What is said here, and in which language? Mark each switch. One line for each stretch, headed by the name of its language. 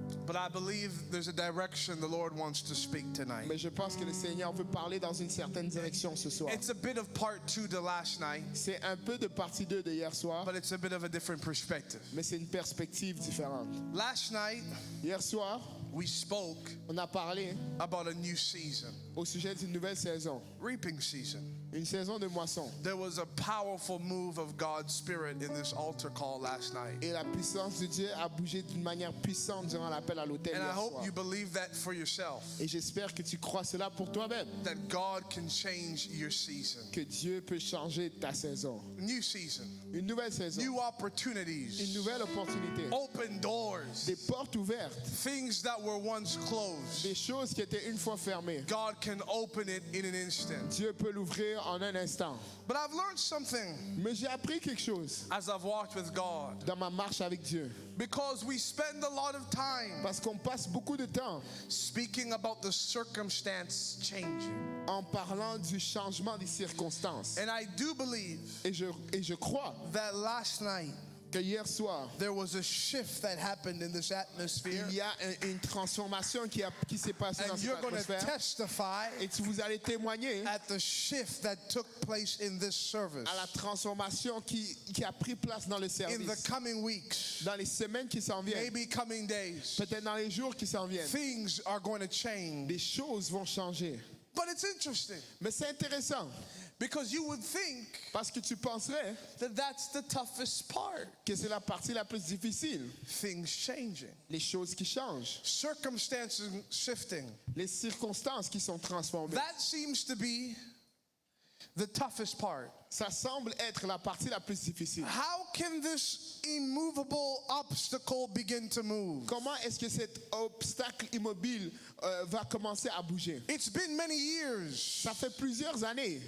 English: But I believe there's a direction the Lord wants to speak tonight.
French: Mais je pense que le Seigneur veut parler dans une certaine direction ce soir.
English: It's a bit of part 2 to last night,
French: C'est un peu de partie 2 de hier soir,
English: but it's a bit of a different perspective.
French: mais c'est une perspective différente.
English: Last night,
French: Hier soir,
English: we spoke
French: on a parlé
English: about a new season,
French: au sujet d'une nouvelle saison,
English: reaping season.
French: une saison de moisson.
English: There was a powerful move of God's Spirit in this altar call last night.
French: Et la puissance de Dieu a bougé d'une manière puissante durant l'appel à l'autel
English: And I
French: hier
English: hope
French: soir.
English: you believe that for yourself,
French: Et j'espère que tu crois cela pour toi-même,
English: that God can change your season.
French: que Dieu peut changer ta saison.
English: New season,
French: Une nouvelle saison,
English: new
French: une
English: opportunities,
French: nouvelle opportunité,
English: open doors,
French: des portes ouvertes,
English: things that were once closed.
French: des choses qui étaient une fois fermées.
English: God can open it in an instant.
French: Dieu peut l'ouvrir en un instant.
English: But I've learned something
French: Mais j'ai appris quelque chose
English: as I've walked with God,
French: dans ma marche avec Dieu.
English: because we spend a lot of time
French: Parce qu'on passe beaucoup de temps
English: speaking about the circumstance changing.
French: en parlant du changement des circonstances.
English: And I do believe
French: Et je crois
English: that last night
French: que hier soir,
English: there was a shift that happened in this atmosphere,
French: il y a une transformation qui s'est passée dans
English: and
French: cette
English: you're going to
French: atmosphère.
English: testify
French: Et vous allez témoigner
English: at the shift that took place in this service
French: à la transformation qui a pris place dans le
English: in the
French: service.
English: coming weeks,
French: Dans les semaines qui s'en viennent,
English: maybe coming days.
French: peut-être dans les jours qui s'en viennent,
English: Things are going to change.
French: des choses vont changer.
English: But it's interesting
French: Mais c'est intéressant
English: because you would think
French: parce que tu penserais
English: that that's the toughest part,
French: que c'est la partie la plus difficile.
English: things changing,
French: Les choses qui changent,
English: circumstances shifting.
French: les circonstances qui sont transformées.
English: That seems to be the toughest part.
French: Ça semble être la partie la plus difficile.
English: How can this immovable obstacle begin to move?
French: Comment est-ce que cet obstacle immobile va commencer à bouger?
English: It's been many years.
French: Ça fait plusieurs années.